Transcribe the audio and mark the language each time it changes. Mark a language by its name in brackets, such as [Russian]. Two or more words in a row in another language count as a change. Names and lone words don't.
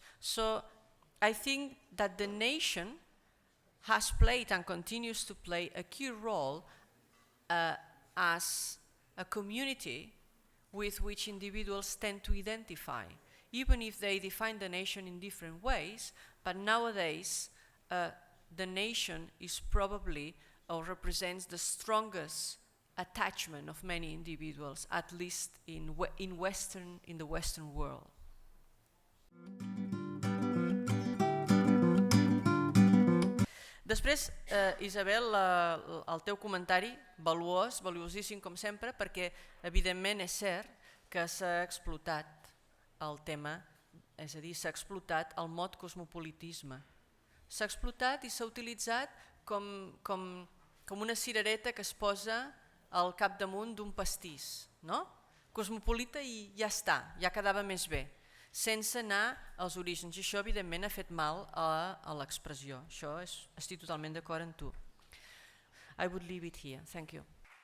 [English] So I think that the nation has played and continues to play a key role as a community with which individuals tend to identify, even if they define the nation in different ways. But nowadays, the nation is probably, or represents, the strongest attachment of many individuals, at least in the Western world. [Catalan] Després, Isabel, el teu comentari, valuosíssim com sempre, perquè evidentment és cert que s'ha explotat el tema, és a dir, s'ha explotat el mot cosmopolitisme. S'ha explotat i s'ha utilitzat com una cirereta que es posa al capdamunt d'un pastís, no? Cosmopolita i ja està, ja quedava més bé, sense anar als orígens. I això, evidentment, ha fet mal a l'expressió. Això estic totalment d'acord amb tu. [English] I would leave it here. Thank you.